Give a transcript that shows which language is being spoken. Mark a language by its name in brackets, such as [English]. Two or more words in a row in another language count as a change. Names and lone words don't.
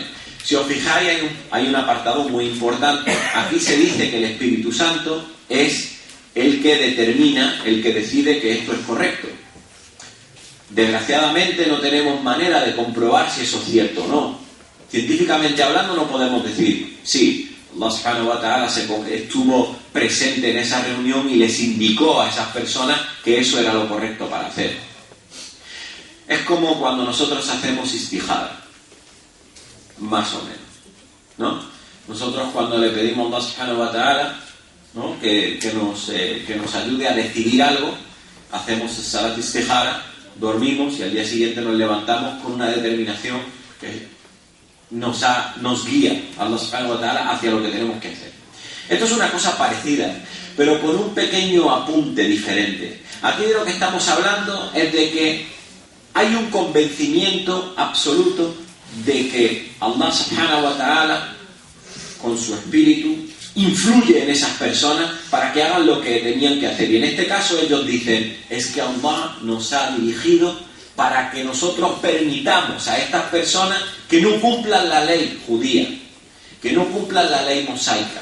[Spanish] Si os fijáis, hay un apartado muy importante. Aquí se dice que el Espíritu Santo es el que determina, el que decide que esto es correcto. Desgraciadamente no tenemos manera de comprobar si eso es cierto o no. Científicamente hablando no podemos decir, sí, Allah [Arabic] سبحانه وتعالى [Spanish] estuvo presente en esa reunión y les indicó a esas personas que eso era lo correcto para hacer. Es como cuando nosotros hacemos istihara, más o menos, ¿no? Nosotros cuando le pedimos a Allah [Arabic] سبحانه وتعالى, [Spanish] ¿no? que nos ayude a decidir algo, hacemos [Arabic] صلاة الاستخارة, [Spanish] dormimos y al día siguiente nos levantamos con una determinación que nos guía a Allah [Arabic] سبحانه وتعالى [Spanish] hacia lo que tenemos que hacer. Esto es una cosa parecida, pero con un pequeño apunte diferente. Aquí de lo que estamos hablando es de que hay un convencimiento absoluto de que Allah [Arabic] سبحانه وتعالى, [Spanish] con su espíritu, influye en esas personas para que hagan lo que tenían que hacer. Y en este caso ellos dicen, es que Allah nos ha dirigido para que nosotros permitamos a estas personas que no cumplan la ley judía, que no cumplan la ley mosaica.